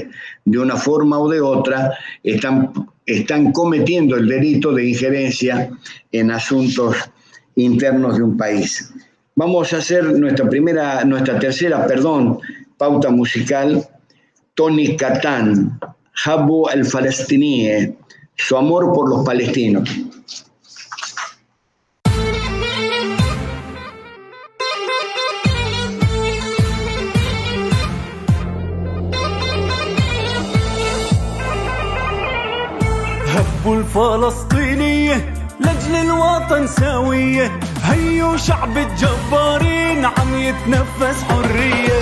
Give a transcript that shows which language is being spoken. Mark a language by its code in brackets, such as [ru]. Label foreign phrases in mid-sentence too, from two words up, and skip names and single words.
[es] De una forma o de otra están cometiendo el delito de injerencia en asuntos internos de un país. Vamos a hacer nuestra tercera pauta musical. Tony Catán, Habbu al-Falastiniye, su amor por los palestinos. [ar] هبوا الفلسطينية لأجل الوطن سوية، هيو شعب الجبارين عم يتنفس حرية.